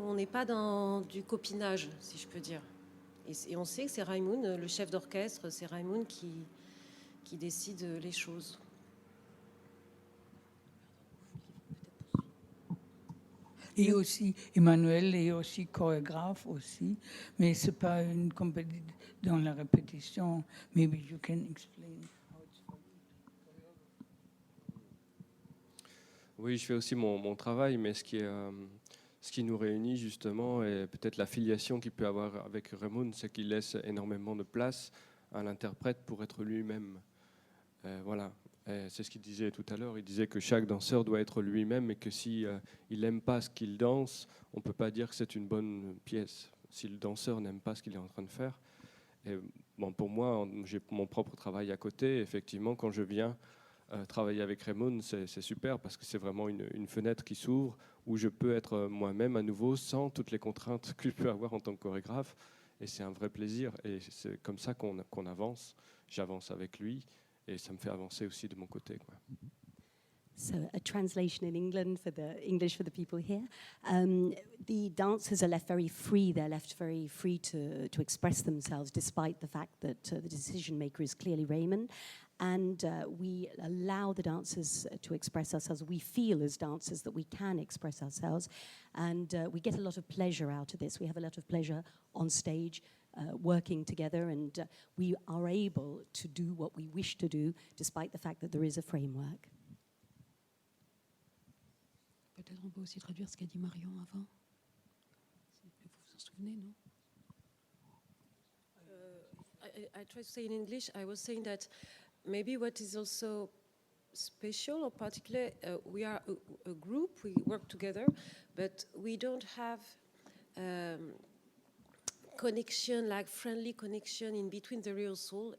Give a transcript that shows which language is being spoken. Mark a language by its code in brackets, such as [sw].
[fr] On n'est pas dans du copinage, si je peux dire. Et on sait que c'est Raimound, le chef d'orchestre, c'est Raimound qui décide les choses. Et aussi, Emmanuel est aussi chorégraphe aussi, mais c'est pas une compétition dans la répétition. [en] Maybe you can explain how it's for you. [fr] Oui, je fais aussi mon travail, mais ce qui nous réunit justement, et peut-être la filiation qu'il peut avoir avec Raimound, c'est qu'il laisse énormément de place à l'interprète pour être lui-même. Voilà. C'est ce qu'il disait tout à l'heure. Il disait que chaque danseur doit être lui-même et que si il n'aime pas ce qu'il danse, on ne peut pas dire que c'est une bonne pièce. Si le danseur n'aime pas ce qu'il est en train de faire. Et bon, pour moi, j'ai mon propre travail à côté. Effectivement, quand je viens travailler avec Raimound, c'est super parce que c'est vraiment une fenêtre qui s'ouvre où je peux être moi-même à nouveau sans toutes les contraintes que je peux avoir en tant que chorégraphe. Et c'est un vrai plaisir. Et c'est comme ça qu'on avance. J'avance avec lui. Et ça me fait avancer aussi de mon côté, quoi. [en] So a translation in England for the English for the people here. The dancers are left very free. They're left very free to express themselves, despite the fact that the decision maker is clearly Raymond. And we allow the dancers to express ourselves. We feel as dancers that we can express ourselves. And we get a lot of pleasure out of this. We have a lot of pleasure on stage, working together, and we are able to do what we wish to do, despite the fact that there is a framework. [fr] Peut-être on peut aussi traduire ce qu'a dit Marion avant. Vous vous en souvenez, non? [en] I try to say in English, I was saying that maybe what is also special or particular, we are a group, we work together, but we don't have connection, like friendly connection in between the rehearsal.